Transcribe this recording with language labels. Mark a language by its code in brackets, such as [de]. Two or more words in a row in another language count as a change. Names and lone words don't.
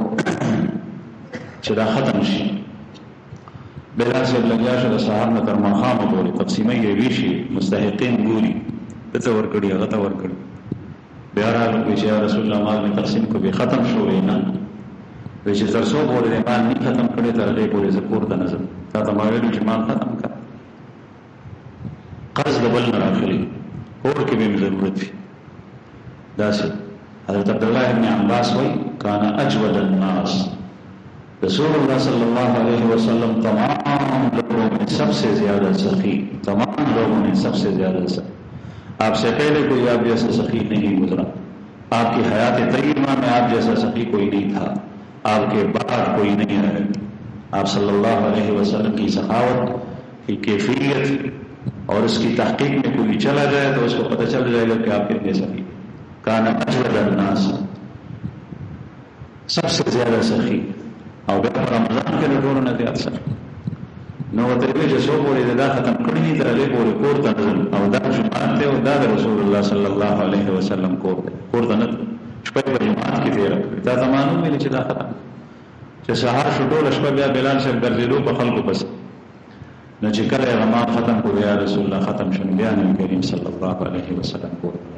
[ps] چې دا ختم شي بلال صاحب لګیا شو د سهار نه تر ماښامه پورې تقسیمې یې ویشي مستحقین ګوري ته ورکړي هغه ته ورکړي بیا راغلی چې رسول الله مال تقسیم کو به ختم شو نه وی چې تر څو پورې مال نه ختم کړي تر دې پورې زپور ته نظر تا ته ما ویل چې مال ختم کړ قرض د بل نه راغلی اور کې به ضرورت وي داسې حضرت عبداللہ ابن عباس وی [ar] کانا اجود الناس، [ur] رسول اللہ [ar] صلی اللہ علیہ وسلم [ur] تمام لوگوں میں سب سے زیادہ سخی، تمام لوگوں میں سب سے زیادہ سخی، آپ سے پہلے کوئی آپ جیسا سخی نہیں گزرا، آپ کی حیات طیبہ میں آپ جیسا سخی کوئی نہیں تھا، آپ کے بعد کوئی نہیں رہے۔ آپ [ar] صلی اللہ علیہ وسلم [ur] کی سخاوت کی کیفیت اور اس کی تحقیق میں کوئی چلا جائے تو اس کو پتہ چل جائے گا کہ آپ کتنے سخی۔ [ar] کانا اجود الناس، [ur] سب سے زیادہ سخی، [ps] او بیا رمضان کې د ټولو نه زیات سخي، نو ورته ویل چې څو پورې دا ختم کړي تر هغې پورې کور ته نه ځم، او دا جومات دی او دا د رسول الله [ar] صلی الله علیه وسلم [ps] کور دی، کور ته نه ځم، شپه په جومات کې تېره کړې، تا ته معلوم ویلې چې دا ختم، چې سهار شو ټوله شپه بیا بلال صاحب ګرځېدو په خلکو پسې، نو چې کله یې غمان ختم کړو [ar] یا رسول الله [ps] ختم شو، بیا نبي کریم [ar] صلی الله علیه وسلم [ps] کور دی.